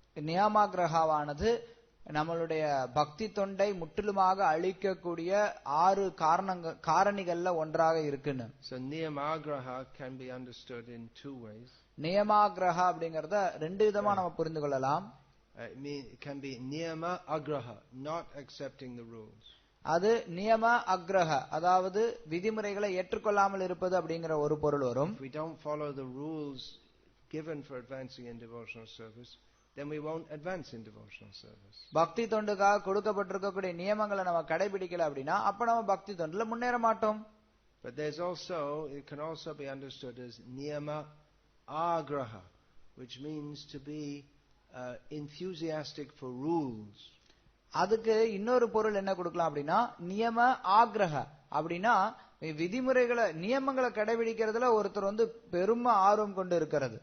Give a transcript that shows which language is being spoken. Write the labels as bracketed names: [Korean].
[Tamil] நியமாகிரகவானது நம்மளுடைய பக்தி தொண்டை முற்றிலுமாக அழிக்கக்கூடிய 6 காரணிகள்ல ஒன்றாக இருக்குன்னு. [English] So niyamagraha can be understood in 2 ways. [Tamil] நியமாகிரஹா அப்படிங்கறத 2 விதமா நம்ம புரிந்து கொள்ளலாம். [English] It can be niyama agraha, not accepting the rules. [Tamil] அது நியம அக்ரஹ, அதாவது விதிமுறைகளை ஏற்றுக்கொள்ளாமல் இருப்பது அப்படிங்கிற ஒரு பொருள் வரும். [English] If we don't follow the rules given for advancing in devotional service, then we won't advance in devotional service. [Tamil] பக்தி தொண்டுக்காக கொடுக்கப்பட்டிருக்கக்கூடிய நியமங்களை நம்ம கடைபிடிக்கல அப்படின்னா அப்ப நம்ம பக்தி தொண்டுல முன்னேற மாட்டோம். [English] But it can also be understood as niyama agraha, which means to be enthusiastic for rules. [Tamil] அதுக்கு இன்னொரு பொருள் என்ன கொடுக்கலாம் அப்படின்னா நியம ஆக்ரஹ அப்படின்னா விதிமுறைகளை நியமங்களை கடைபிடிக்கிறதுல ஒருத்தர் வந்து பெரும் ஆர்வம் கொண்டு இருக்கிறது.